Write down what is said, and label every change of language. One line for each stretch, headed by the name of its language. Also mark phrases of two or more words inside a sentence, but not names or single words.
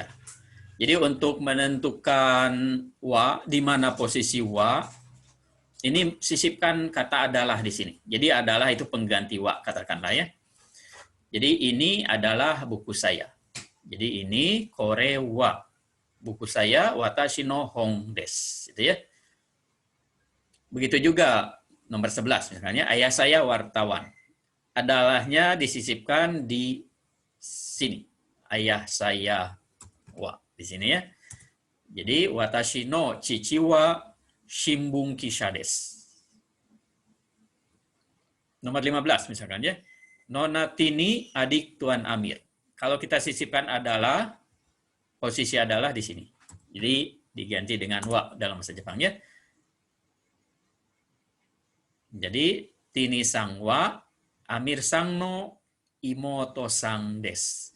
Indonesian: Jadi untuk menentukan wa, di mana posisi wa, ini sisipkan kata adalah di sini. Jadi adalah itu pengganti wa, katakanlah ya. Jadi ini adalah buku saya. Jadi ini
Japanese: これは.
Indonesian: Buku saya
Japanese: 私の本です.
Indonesian: Gitu ya. Begitu juga nomor 11 misalnya ayah saya wartawan. Adalahnya disisipkan di sini. Ayah saya wa di sini ya.
Japanese: Jadi 私の父は新聞記者です.
Indonesian: Nomor 15 misalkan ya. Nona Tini adik Tuan Amir. Kalau kita sisipkan adalah, posisi adalah di sini. Jadi diganti dengan wa dalam bahasa Jepang ya. Jadi
Japanese: ティニさんは、アミルさんの、妹さんです.